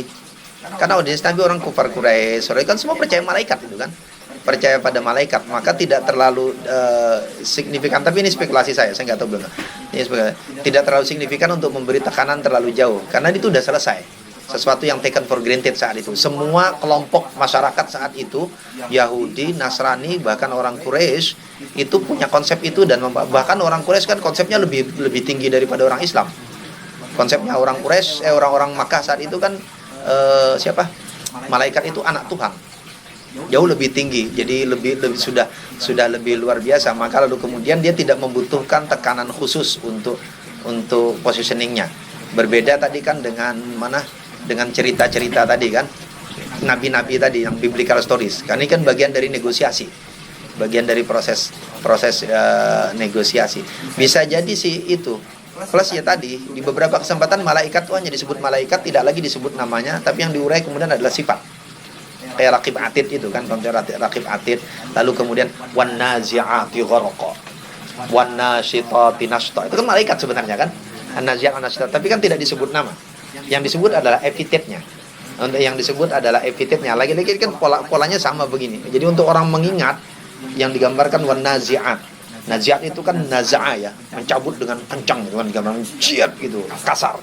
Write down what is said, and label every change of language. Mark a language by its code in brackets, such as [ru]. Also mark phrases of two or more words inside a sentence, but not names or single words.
[id] Karena audiens Nabi orang kufar Quraisy, kan semua percaya malaikat itu kan, percaya pada malaikat, maka tidak terlalu signifikan. Tapi ini spekulasi saya nggak tahu belum. Ini tidak terlalu signifikan untuk memberi tekanan terlalu jauh, karena itu sudah selesai. Sesuatu yang [en] taken for granted [id] saat itu. Semua kelompok masyarakat saat itu, Yahudi, Nasrani, bahkan orang Quraisy itu punya konsep itu, dan bahkan orang Quraisy kan konsepnya lebih tinggi daripada orang Islam. Konsepnya orang Quraisy, orang-orang Makkah saat itu kan malaikat itu anak Tuhan, jauh lebih tinggi, jadi sudah lebih luar biasa. Maka lalu kemudian dia tidak membutuhkan tekanan khusus untuk positioningnya. Berbeda tadi kan dengan cerita-cerita tadi kan, nabi-nabi tadi yang [en] biblical stories. [id] Karena ini kan bagian dari negosiasi, bagian dari proses negosiasi. Bisa jadi sih itu. Plus ya tadi, di beberapa kesempatan malaikat itu hanya disebut malaikat, tidak lagi disebut namanya, tapi yang diurai kemudian adalah sifat. Kayak Raqib Atid itu kan, konsep Raqib Atid. Lalu kemudian [ar] والنازعات غرقا والناشطات نشطا. [id] Itu kan malaikat sebenarnya kan, [ar] النازعات النشطا, [id] tapi kan tidak disebut nama. Yang disebut adalah epitetnya. Untuk yang disebut adalah epitetnya. Lagi-lagi kan polanya sama begini. Jadi untuk orang mengingat, yang digambarkan [ar] والنازعات. [id] Naziat itu kan naza'a ya, mencabut dengan kencang gitu kan, gambar ciat gitu, kasar.